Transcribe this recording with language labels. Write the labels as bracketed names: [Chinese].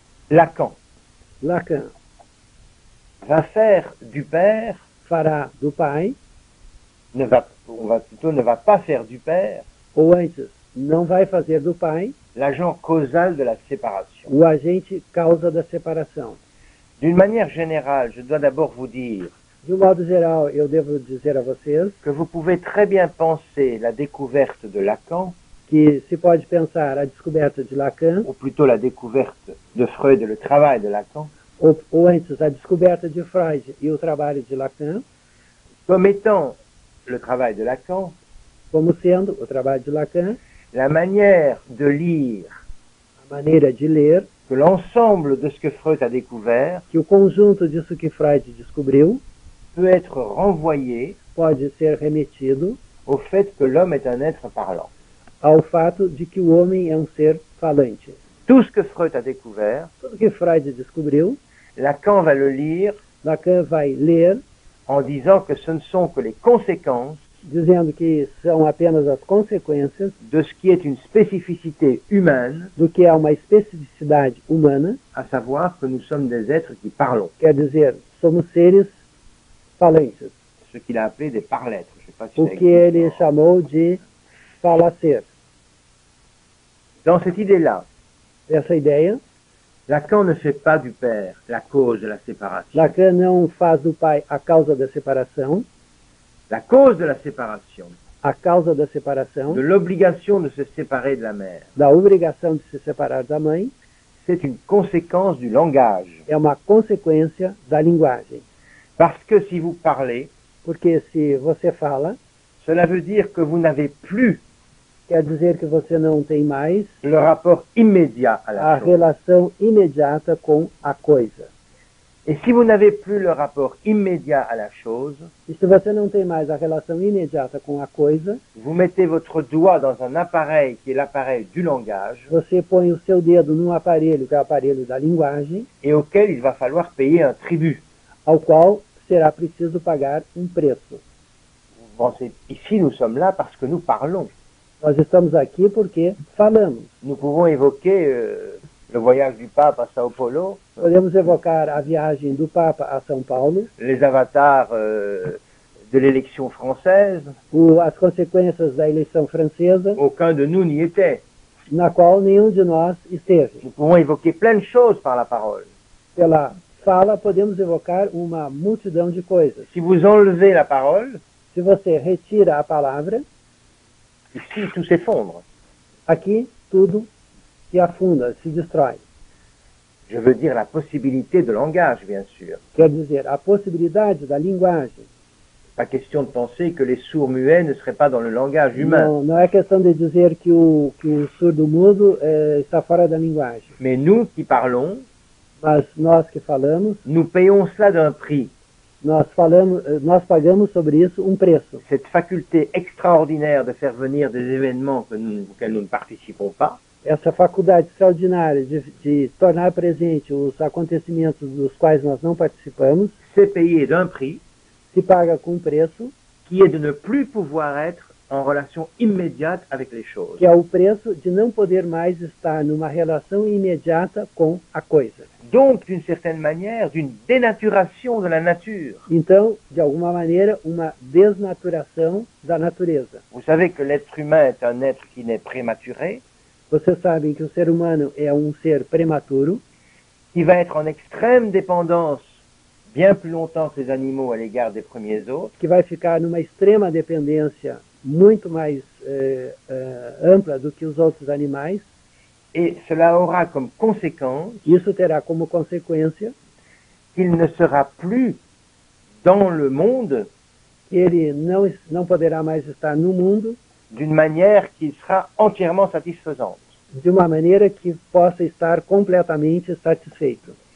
[French] Lacan [Portuguese] Lacan [French] va faire du père, [Portuguese] fará do pai, [French] ne va pas faire du père [Portuguese] ou antes, não vai fazer do pai [French] l'agent causal de la séparation. [Portuguese] o agente causa da separação. [French] D'une manière générale, je dois d'abord vous dire [Portuguese] De um modo geral, eu devo dizer a vocês [French] que vous pouvez très bien penser la découverte de Lacan, [Portuguese] que se pode pensar a descoberta de Lacan, [French] ou plutôt la découverte de Freud et le travail de Lacan, [Portuguese] ou antes a descoberta de Freud e o trabalho de Lacan, [French] comme étant le travail de Lacan, [Portuguese] como sendo o trabalho de Lacan, [French] la manière de lire [Portuguese] a maneira de ler, [French] que l'ensemble de ce que Freud a découvert [Portuguese] que o conjunto disso que Freud descobriu [French] peut être renvoyé [Portuguese] pode ser remetido [French] au fait que l'homme est un être parlant. [Portuguese] ao fato de que o homem é um ser falante. [French] Tout ce que Freud a découvert, [Portuguese] Tudo que Freud descobriu, [French] Lacan va le lire [Portuguese] Lacan vai ler [French] en disant que ce ne sont que les conséquences [Portuguese] dizendo que são apenas as consequências [French] de ce qui est une spécificité humaine, [Portuguese] do que é uma especificidade humana, [French] à savoir que nous sommes des êtres qui parlons, [Portuguese] quer dizer, somos seres falantes, [French] ce qu'il a appelé des parlêtres. Je sais pas si [Portuguese] o [French] ça [Portuguese] que [French] existe [Portuguese] ele [French] encore. [Portuguese] chamou de falacer. [French] Dans cette idée-là, [Portuguese] Essa ideia, [French] Lacan ne fait pas du père la cause de la séparation. [Portuguese] Lacan não faz do pai a causa da separação, [French] La cause de la séparation, [Portuguese] a causa da separação, [French] de l'obligation de se séparer de la mère, [Portuguese] da obrigação de se separar da mãe, [French] c'est une conséquence du langage. [Portuguese] é uma consequência da linguagem. [French] Parce que si vous parlez, [Portuguese] Porque se você fala, [French] cela veut dire que vous n'avez plus [Portuguese] quer dizer que você não tem mais [French] le rapport immédiat à la [Portuguese] a [French] chose. [Portuguese] relação imediata com a coisa. [French] Et si vous n'avez plus le rapport immédiat à la chose, [Portuguese] E se você não tem mais a relação imediata com a coisa, [French] vous mettez votre doigt dans un appareil qui est l'appareil du langage [Portuguese] você põe o seu dedo num aparelho, que é o aparelho da linguagem, [French] et auquel il va falloir payer un tribut. [Portuguese] ao qual será preciso pagar um preço. [French] Bon, ici, nous sommes là parce que nous parlons. [Portuguese] Nós estamos aqui porque falamos. [French] Nous pouvons évoquer le voyage du pape à Sao Paulo, [Portuguese] Podemos evocar a viagem do Papa a São Paulo, [French] les avatars de l'élection française. [Portuguese] as consequências da eleição francesa, [French] Aucun de nous n'y était. [Portuguese] na qual nenhum de nós esteve. [French] Nous pouvons évoquer plein de choses par la parole. [Portuguese] Pela fala, podemos evocar uma multidão de coisas. [French] Si vous enlevez la parole, [Portuguese] Se você retira a palavra, [French] ici, tout s'effondre. [Portuguese] aqui tudo se afunda, se destrói. [French] Je veux dire la possibilité de langage, bien sûr. [Portuguese] Quer dizer, a possibilidade da linguagem. [French] Pas question de penser que les sourds-muets ne seraient pas dans le langage humain. [Portuguese] Não é questão de dizer que o surdo-mudo está fora da linguagem. [French] Mais nous qui parlons, [Portuguese] Mas nós que falamos, [French] nous payons cela d'un prix. [Portuguese] nós pagamos sobre isso um preço. [French] Cette faculté extraordinaire de faire venir des événements auxquels nous ne participons pas, [Portuguese] Essa faculdade extraordinária de tornar presente os acontecimentos dos quais nós não participamos, [French] c'est payé d'un prix [Portuguese] se paga com um preço, [French] qui est de ne plus pouvoir être en relation immédiate avec les choses. [Portuguese] que é o preço de não poder mais estar numa relação imediata com a coisa. [French] Donc, d'une certaine manière, d'une dénaturation de la nature. [Portuguese] Então, de alguma maneira, uma desnaturação da natureza. [French] Vous savez que l'être humain est un être qui naît prématuré, [Portuguese] Vocês sabem que o ser humano é um ser prematuro, [French] qui va être en extrême dépendance bien plus longtemps que les animaux à l'égard des premiers hôtes, [Portuguese] que vai ficar numa extrema dependência muito mais ampla do que os outros animais. [French] et cela aura comme conséquence [Portuguese] Isso terá como consequência [French] qu'il ne sera plus dans le monde [Portuguese] que ele não poderá mais estar no mundo [French] d'une manière qui sera entièrement satisfaisante. [Portuguese] de uma maneira que possa estar completamente satisfeito.